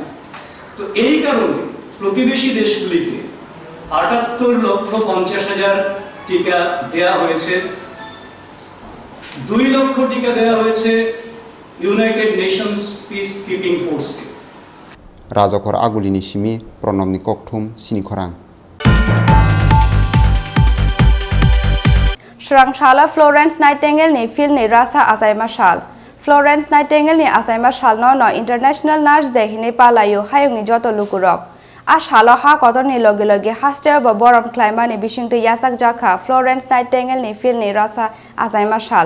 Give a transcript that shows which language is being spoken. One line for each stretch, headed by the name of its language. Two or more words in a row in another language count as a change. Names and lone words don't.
Bangla: তো এই কারণে প্রতিবেশী দেশগুলিকে ৭৮,৫০,০০০ টিকা দেয়া হয়েছে। 2 লক্ষ টিকা দেয়া হয়েছে ইউনাইটেড নেশনস পিস কিপিং ফোর্সকে।
Kok Borok: রাজকর আগুলিনি সিমি প্রণবনি ককথুম চিনি খরাং। Sranghala Florence Nightingale ni fil ni rasa asaima shal. Florence Nightingale ni asaima shal no International Nurse Day hine palayo hayung ni joto lukurok. A shalo ha kotor ni logi logi haste ba borom klaima ni bishing te yasak jakha Florence Nightingale ni fil ni rasa asaima shal.